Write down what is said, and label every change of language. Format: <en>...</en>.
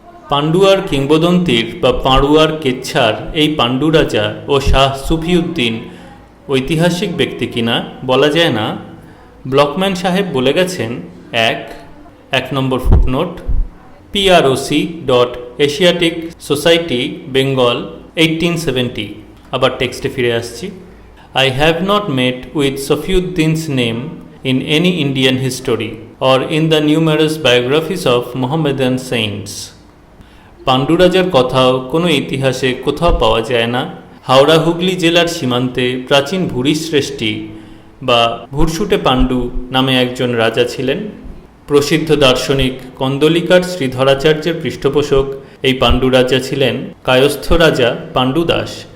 <bn>পান্ডুয়ার কিংবদন্তির বা পাঁড়ুয়ার কেচ্ছার এই পাণ্ডু রাজা ও শাহ সুফিউদ্দিন ঐতিহাসিক ব্যক্তি কিনা বলা যায় না। ব্লকম্যান সাহেব বলে গেছেন, এক নম্বর ফুটনোট, PROC.Asiatic Society Bengal 1870। আবার টেক্সটে ফিরে আসছি।</bn> <en>I have not met with Safiuddin's name in any Indian history or in the numerous biographies of Mohammedan saints।</en> <bn>Pandu রাজার কথাও কোনো ইতিহাসে কোথাও পাওয়া যায় না। হাওড়া হুগলি জেলার সীমান্তে প্রাচীন ভুরিশ্রেষ্ঠী বা ভুরসুটে পাণ্ডু নামে একজন রাজা ছিলেন। প্রসিদ্ধ দার্শনিক কন্দলিকার শ্রীধরাচার্যের পৃষ্ঠপোষক এই পাণ্ডু রাজা ছিলেন কায়স্থ রাজা পাণ্ডু দাস।</bn>